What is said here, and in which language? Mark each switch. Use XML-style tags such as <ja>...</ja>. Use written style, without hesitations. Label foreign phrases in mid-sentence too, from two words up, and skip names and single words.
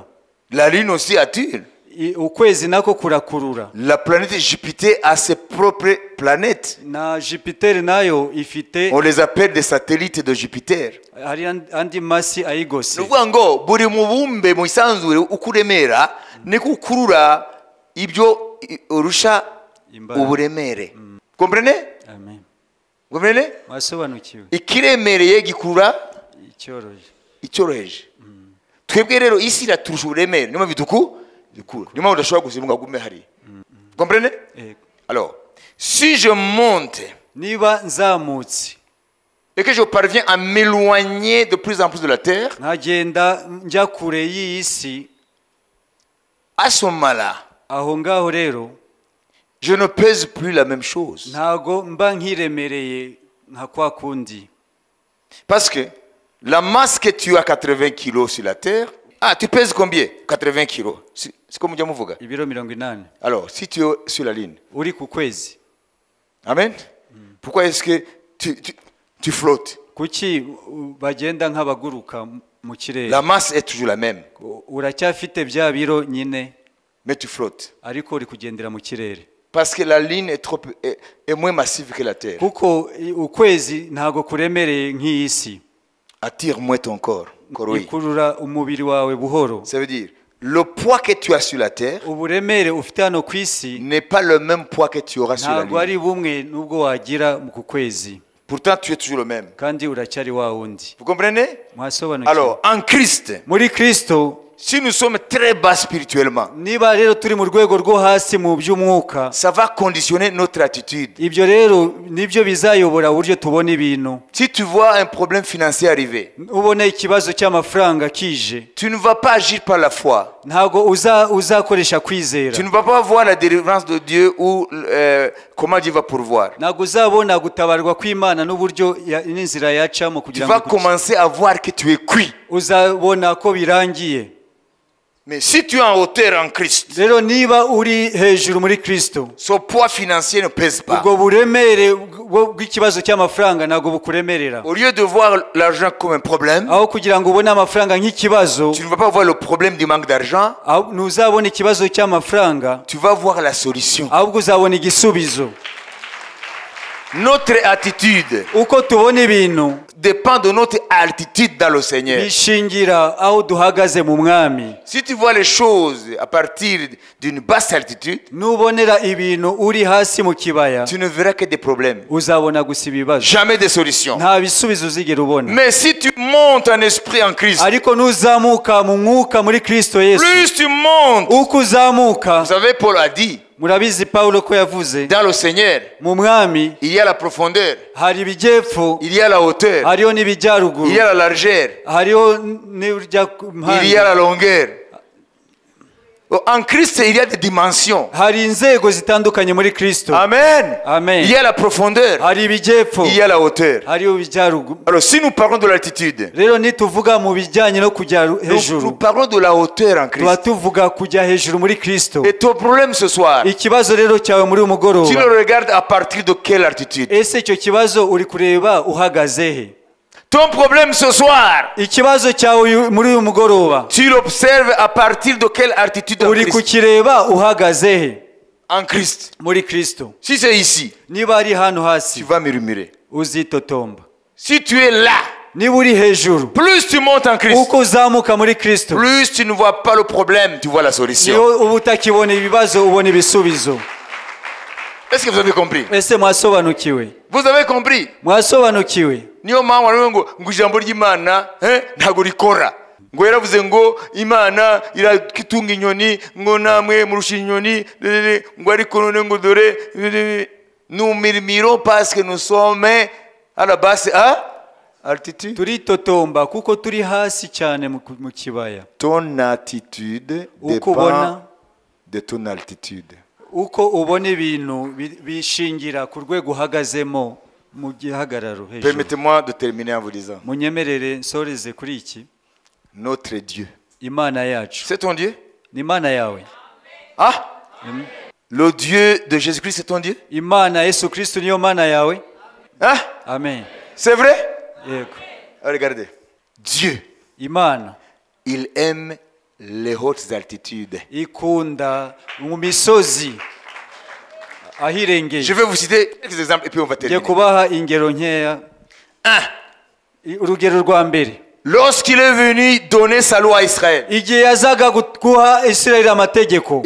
<fr>La lune aussi attire.</fr> <rw>ukwezi nako kurakurura</rw> <fr>La planète Jupiter a ses propres planètes.</fr> <rw>na jupiteri nayo ifite</rw> <fr>On les appelle des satellites de Jupiter.</fr> <rw>hari andi masi ayigose Ni ukuvuga ngo buri mubumbe mu isanzure uko uremera niko ukurura ibyo urusha uburemere.</rw> <fr>Comprenez? amen Comprenez?</fr> <rw>wasobanukiwe Ikiremereye gikurura icyoroshye icyoroheje. Twebwe rero isi iraturusha uburemere. Niyo mpamvu dukura. Niyo mpamvu udashobora gusimbuka gume hariya.</rw> <fr>Comprenez? Alors, si je monte</fr> <rw>niba nzamutse</rw> <fr>et que je parviens à m'éloigner de plus en plus de la terre,</fr> <rw>nkagenda njya kure y'iyi si</rw> <fr>à ce moment-là,</fr> <rw>aho ngaho rero</rw> <fr>je ne pèse plus la même chose.</fr> <rw>ntago mba nkiremereye nka kwa kundi</rw> <fr>Parce que la masse que tu as 80 kilos sur la terre Ah, tu pèses combien? 80 kilos. C'est comme Diamuvuga.</fr> <rw>ibiro 80</rw> <fr>Alors, si tu es sur la ligne,</fr> <rw>uri ku kwezi amen.</rw> <fr>Pourquoi est-ce que tu flottes?</fr> <rw>kuki bagenda nk'abaguruka mu kirere?</rw> <fr>La masse est toujours la même,</fr> <rw>uracyafite bya biro nyine</rw> <fr>mais tu flottes.</fr> <rw>ariko uri kugendera mu kirere</rw> <fr>Parce que la ligne est moins massive que la terre.</fr> <rw>kuko ukwezi ntago kuremereye nk'isi</rw> <fr>Attire moins ton corps. Oui.</fr> <rw>ikurura umubiri wawe buhoro.</rw> <fr>Ça veut dire, le poids que tu as sur la terre</fr> <rw>uburemere ufite hano ku isi</rw> <fr>n'est pas le même poids que tu auras sur la</fr> <rw>ntabwo</rw> <fr>ligne.</fr> <rw>ari bumwe n'ubwo wagira ku kwezi,</rw> <fr>Pourtant, tu es toujours le même.</fr> <rw>kandi uracyari wa wundi.</rw> <fr>Vous comprenez?</fr> <rw>Mwasobanukiwe?</rw> <fr>Alors, en Christ,</fr> <rw>muri Kristo,</rw> <fr>si nous sommes très bas spirituellement,</fr> <rw>niba rero turi mu rwego rwo hasi mu by'umwuka,</rw> <fr>ça va conditionner notre attitude.</fr> <rw>ibyo rero nibyo bizayobora uburyo tubona ibintu.</rw> <fr>Si tu vois un problème financier arriver,</fr> <rw>ubona ikibazo cy'amafaranga kije,</rw> <fr>tu ne vas pas agir par la foi.</fr> <rw>ntabwo uzakoresha kwizera,</rw> <fr>Tu ne vas pas voir la délivrance de Dieu ou comment Dieu va pourvoir.</fr> <rw>ntabwo uzabona gutabarwa kw'Imana n'uburyo n'inzira yacamo</rw> <fr>Tu</fr> <rw>kugira</rw> <fr>vas</fr> <rw>ngo</rw> <fr>commencer à voir que tu es cuit.</fr> <rw>uzabona ko birangiye.</rw> <fr>Mais si tu es en hauteur en Christ,</fr> <rw>rero niba uri hejuru muri Kristo,</rw> <fr>ce poids financier ne pèse pas.</fr> <rw>ubwo buremere bw'ikibazo cy'amafaranga ntabwo bukuremerera.</rw> <fr>Au lieu de voir l'argent comme un problème,</fr> <rw>aho kugira ngo ubone amafaranga nk'ikibazo,</rw> <fr>tu ne vas pas voir le problème du manque d'argent,</fr> <rw>ntuzabona ikibazo cy'amafaranga,</rw> <fr>tu vas voir la solution.</fr> <rw>ahubwo uzabona igisubizo.</rw> <fr>Notre attitude</fr> <rw>uko tubona ibintu</rw> <fr>dépend de notre altitude dans le Seigneur.</fr> <rw>bishingira aho duhagaze mu mwami.</rw> <fr>Si tu vois les choses à partir d'une basse altitude,</fr> <rw>nubonera ibintu uri hasi mu kibaya,</rw> <fr>tu ne verras que des problèmes,</fr> <rw>uzabona gusa ibibazo,</rw> <fr>jamais des solutions.</fr> <rw>nta bisubizo uzigera ubona.</rw> <fr>Mais si tu montes en esprit en Christ,</fr> <rw>ariko nuzamuka mu mwuka muri Kristo Yesu,</rw> <fr>plus tu montes,</fr> <rw>uko uzamuka,</rw> <fr>vous savez, Paul a dit,</fr> <rw>murabizi Pawulo ko yavuze,</rw> <fr>dans le Seigneur,</fr> <rw>mu mwami</rw> <fr>il y a la profondeur,</fr> <rw>hari ibijyepfo,</rw> <fr>il y a la hauteur,</fr> <rw>hariho n'ibijyaruguru,</rw> <fr>il y a la largeur,</fr> <rw>hariho n'ibijya ku</rw> <fr>il y a</fr> <rw>mpande,</rw> <fr>la longueur. En Christ, il y a des dimensions.</fr> <rw>hari inzego zitandukanye muri Kristo. Amen. Amen.</rw> <fr>Il y a la profondeur,</fr> <rw>hari ibijyepfo,</rw> <fr>il y a la hauteur.</fr> <rw>hariho ibijyaruguru.</rw> <fr>Alors, si nous parlons de l'altitude,</fr> <rw>rero nituvuga mu bijyanye no kujya</rw> <fr>nous</fr> <rw>hejuru,</rw> <fr>parlons de la hauteur en</fr> <rw>tuba Christ. tuvuga kujya hejuru muri Kristo.</rw> <fr>Et ton problème ce soir,</fr> <rw>ikibazo rero cyawe muri uyu</rw> <fr>tu</fr> <rw>mugoroba,</rw> <fr>le regardes à partir de quelle altitude?</fr> <rw>ese icyo kibazo uri kureba uhagaze he?</rw> <fr>Ton problème ce soir,</fr> <rw>ikibazo cyawe muri uyu mugoroba,</rw> <fr>tu l'observes à partir de quelle altitude en</fr> <rw>uri Christ? kukireba uhagaze he?</rw> <fr>En Christ.</fr> <rw>muri Kristo.</rw> <fr>Si c'est ici,</fr> <rw>niba ari hano</rw> <fr>tu</fr> <rw>hasi,</rw> <fr>vas murmurer.</fr> <rw>uzitotomba.</rw> <fr>Si tu es là,</fr> <rw>niba uri hejuru,</rw> <fr>plus tu montes en Christ,</fr> <rw>uko uzamuka muri Kristo,</rw> <fr>plus tu ne vois pas le problème, tu vois la solution.</fr> <rw>niho uba utakibona ibibazo, ubona ibisubizo.</rw> <fr>Est-ce que vous avez compris?</fr> <rw>ese mwasobanukiwe?</rw> <fr>Vous avez compris?</fr> <rw>mwasobanukiwe? Niyo mpamvu baravuga ngo ijambo ry'Imana ntabwo rikora. Ngo yaravuze ngo Imana iratunga inyoni, ngo namwe murusha inyoni, ngo ariko none ngo dore</rw> <fr>nous murmurons parce que nous sommes à la basse altitude.</fr> <rw>turitotomba kuko turi hasi cyane mu kibaya.</rw> <fr>Ton attitude</fr> <rw>uko</rw> <fr>dépend</fr> <rw>ubona,</rw> <fr>de ton altitude.</fr> <rw>uko ubona ibintu bishingira ku rwego uhagazemo mu gihagararo hejuru.</rw> <fr>Permettez-moi de terminer en vous disant,</fr> <rw>munyemerere nsoreze kuri iki.</rw> <fr>notre Dieu,</fr> <rw>imana yacu</rw> <fr>c'est ton Dieu?</fr> <rw>ni imana yawe.</rw> <fr>Ah, le Dieu de Jésus-Christ, c'est ton Dieu?</fr> <rw>imana Yesu Kristo niyo mana yawe.</rw> <fr>Hein? Amen. C'est vrai?</fr> <rw>yego.</rw> <fr>Regardez, Dieu,</fr> <rw>imana</rw> <fr>il aime les hautes altitudes.</fr> <rw>ikunda mu misozi ahirengeye.</rw> <fr>Je vais vous citer quelques exemples et puis on va</fr> <rw>ngiye</rw> <fr>terminer.</fr> <rw>kubaha ingero nkeya. urugero rwa mbere,</rw> <fr>Lorsqu'il est venu donner sa loi à Israël,</fr> <rw>igihe yazaga guha Isirayeli amategeko,</rw>